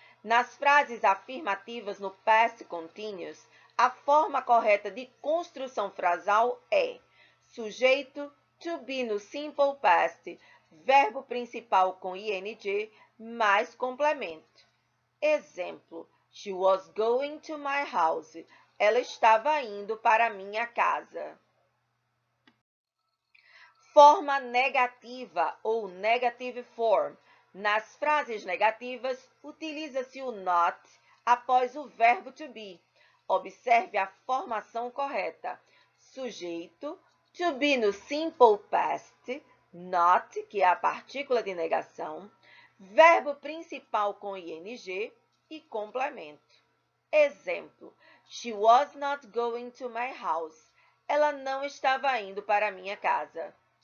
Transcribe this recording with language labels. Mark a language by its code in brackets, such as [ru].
[pt] Nas frases afirmativas no past continuous, a forma correta de construção frasal é sujeito, to be no simple past, verbo principal com ing, mais complemento. [en] Exemplo: She was going to my house. [pt] Ela estava indo para minha casa. Forma negativa ou negative form. Nas frases negativas, utiliza-se o not após o verbo to be. Observe a formação correta. Sujeito, to be no simple past, not, que é a partícula de negação, verbo principal com ing e complemento. [en] Exemplo: She was not going to my house. [pt] Ela não estava indo para minha casa.